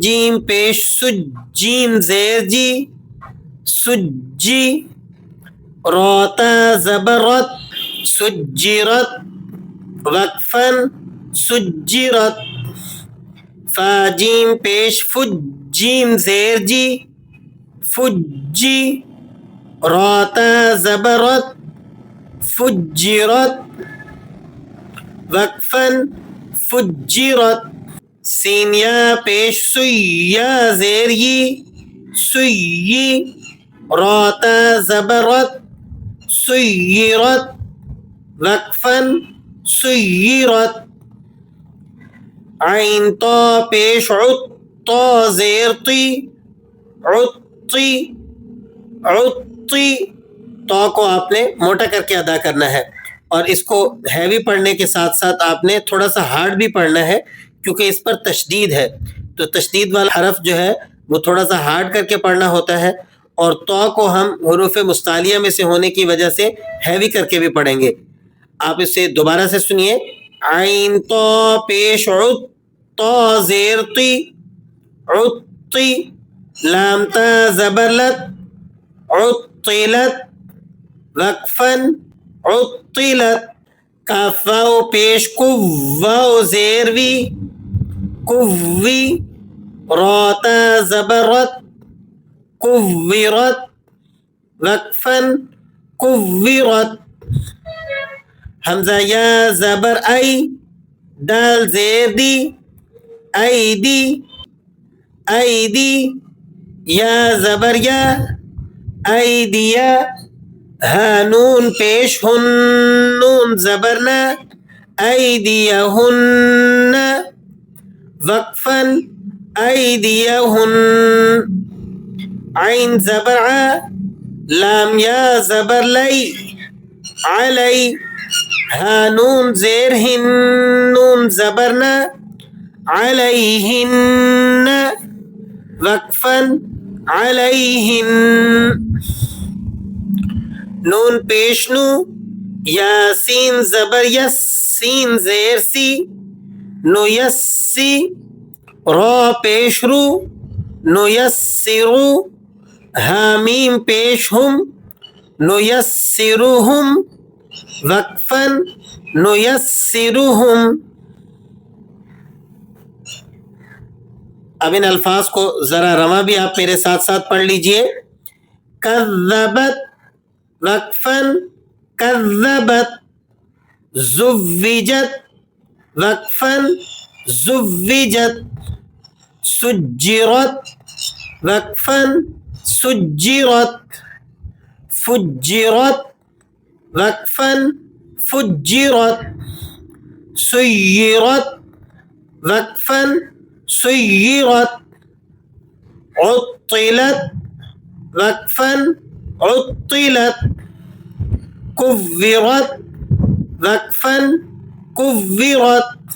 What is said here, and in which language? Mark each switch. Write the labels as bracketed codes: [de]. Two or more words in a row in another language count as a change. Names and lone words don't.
[ur] جیم پیش سج، جیم زیر جی، سجی، روتا زبرت، سجرت، وقفاً، سجرت، فاجیم پیش فج، جیم زیر جی، فجی، روتا زبرت، فجرت، وقفاً، فجرت، سین یا پیش سی، یا زیر یی، سیی، روتا زبرت، سیرت، وقفاً، سیرت، عین تا پیش عط، تا زیر تی، عطی، عطی۔ تا کو آپ نے موٹا کر کے ادا کرنا ہے اور اس کو ہیوی پڑھنے کے ساتھ ساتھ آپ نے تھوڑا سا ہارڈ بھی پڑھنا ہے، کیونکہ اس پر تشدید ہے، تو تشدید والا حرف جو ہے وہ تھوڑا سا ہارڈ کر کے پڑھنا ہوتا ہے، اور تا کو ہم حروف مستعلیہ میں سے ہونے کی وجہ سے ہیوی کر کے بھی پڑھیں گے۔ آپ اسے دوبارہ سے سنیے۔ عین تا پیش عط، تا زیر تی، عطی، لام تا زبر لت، عطلت، وقفاً، عطلت، کاف واو پیش کو، واو زیر وی، کوی، روتا زبرت، کوورت، وقفاً، کوورت، حمزہ یا زبر ای، دال زیر دی، ایدی، ایدی، یا زبر یا، ایدیا، ہا نون پیش ہن، نون زبر نا، ایدیہن، وقفاً، ایدیہن، عین زبر ع، لام یا زبر لی، علی، ہا نون زیر ہن، نون زبر نا، علیہن، وقفاً، علیہن، نون پیش نو، یا سین زبر یس، سین زیر سی، نو یسی، را پیش رو، نو یسرو، حامیم پیش ہم، نو یسرہم، وقفاً، نو یسرہم۔ اب ان الفاظ کو ذرا رواں بھی آپ میرے ساتھ ساتھ پڑھ لیجئے۔ کذبت، وقفاً، کذبت، زوجت، وقفاً، زوجت، سجرت، وقفاً، سجرت، فجرت، وقفاً، فجرت، سیرت، وقفاً، سيرت عطلت وقفا عطلت كفرت وقفا كفرت